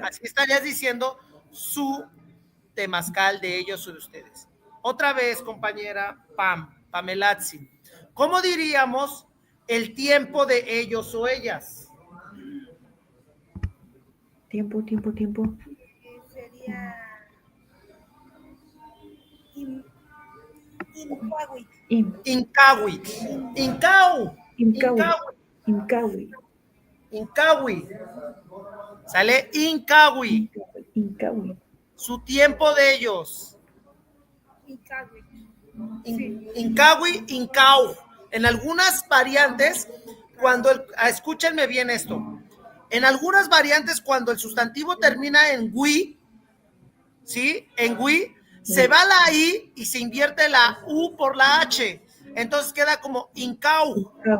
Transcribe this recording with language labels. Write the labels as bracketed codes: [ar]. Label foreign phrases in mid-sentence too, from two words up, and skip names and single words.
[es] Así estarías diciendo su temazcal de ellos o de ustedes. Otra vez, compañera Pamelazzi. ¿Cómo diríamos el tiempo de ellos o ellas? Tiempo. Sería. Incuahuit. Incahui. Incau. Incahui. Incahui. ¿Sale? Incahui. Su tiempo de ellos. Incahuit. Incahui, Incau. En algunas variantes, escúchenme bien esto. En algunas variantes, cuando el sustantivo termina en wi, ¿sí? En wi, se va la i y se invierte la u por la h. Entonces queda como incau.